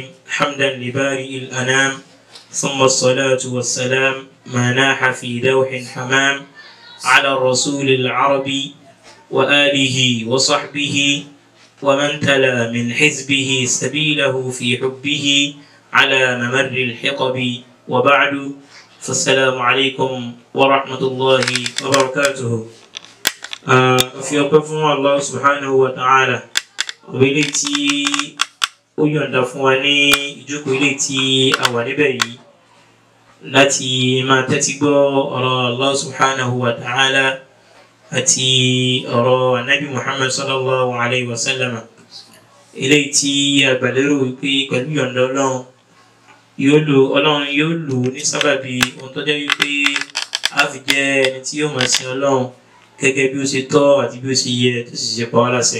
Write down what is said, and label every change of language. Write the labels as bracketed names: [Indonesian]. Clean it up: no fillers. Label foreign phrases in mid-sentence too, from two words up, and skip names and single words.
[Arabic] حمدا لبارئ الأنام ثم الصلاة والسلام ما ناح في دوح حمام على الرسول العربي وآله وصحبه ومن تلا من حزبه سبيله في حبه على ممر الحقب وبعد فالسلام عليكم ورحمة الله وبركاته. [Yoruba] fi ọpẹ́ fún Allah [Arabic] سبحانه وتعالى [Yoruba] ilé tí ó yọ̀ǹda fún wa ní ìjókòó ilé tí a wà níbẹ̀ yìí láti máa tẹ́tí gbọ́ ọ̀rọ̀ Allah [Arabic] سبحانه وتعالى [Yoruba] àti ọ̀rọ̀ Ànábì Muhammad [Arabic] صلى الله عليه وسلم [Yoruba] ilé tí a gbàlérò wípé pẹ̀lú yọ̀ǹda Ọlọ́run yóò lò ní sábàbí ohun tó jẹ́ wípé a fi jẹ́ ẹni tí yóò máa sin Ọlọ́run gẹ́gẹ́ bí ó ṣe tọ́ àti bí ó ṣe yẹ tó sì ṣe pa wá láṣẹ.